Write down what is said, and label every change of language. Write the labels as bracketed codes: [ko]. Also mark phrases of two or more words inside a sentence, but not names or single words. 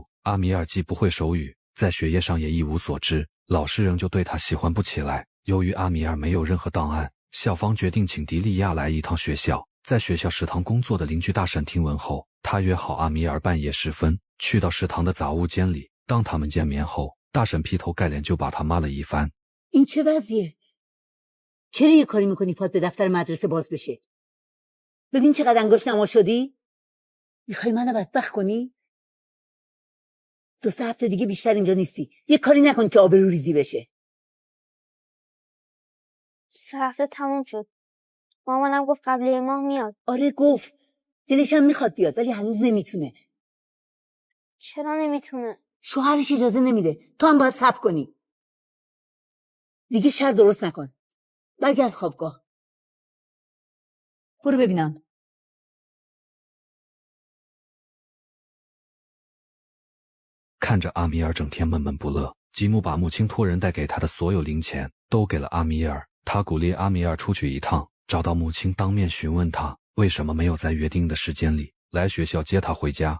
[zh] 阿米尔既不会手语，在学业上也一无所知，老师仍旧对他喜欢不起来。由于阿米尔没有任何档案，校方决定请迪利亚来一趟学校。在学校食堂工作的邻居大婶听闻后，她约好阿米尔半夜时分去到食堂的杂物间里。当他们见面后，大婶劈头盖脸就把他骂了一番。 [fa] این چه وضعیه؟ چرا یه کاری میکنی پات به دفتر مدرسه باز بشه؟ ببین چقدر انگشت نما شدی؟ میخوای منو بدبخت کنی؟ 2-3 هفته دیگه بیشتر اینجا نیستی. یه کاری نکن که آبرو ریزی بشه. 3 هفته تموم شد. مامانم گفت قبل 1 ماه میاد. آره گفت. دلش هم میخواد بیاد ولی هنوز نمیتونه. چرا نمیتونه؟ شوهرش اجازه نمیده. تو هم باید صبر کنی. دیگه شر درست نکن. برگرد خوابگاه. برو ببینم. [zh] 看着阿米尔整天闷闷不乐，吉姆把母亲托人带给他的所有零钱都给了阿米尔。他鼓励阿米尔出去一趟，找到母亲当面询问他为什么没有在约定的时间里来学校接他回家。